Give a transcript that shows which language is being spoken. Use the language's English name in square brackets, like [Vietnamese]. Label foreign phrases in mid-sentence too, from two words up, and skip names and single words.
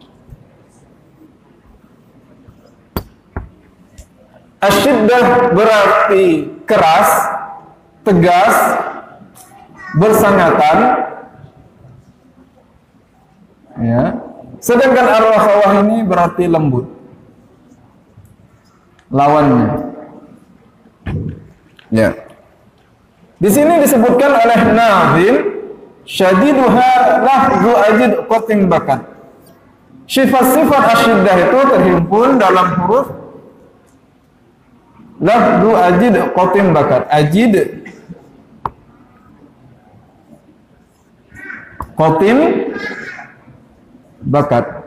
[Indonesian] Asyiddah berarti keras, tegas, bersangatan, ya. Sedangkan ar-rakhawah ini berarti lembut, lawannya. Ya. Di sini disebutkan oleh Nazim, [Arabic] شديدها لفظ أجد قط بكت. [Indonesian] Sifat-sifat asyiddah itu terhimpun dalam huruf [Arabic] لفظ أجد قط بكت. أجد قط بكت.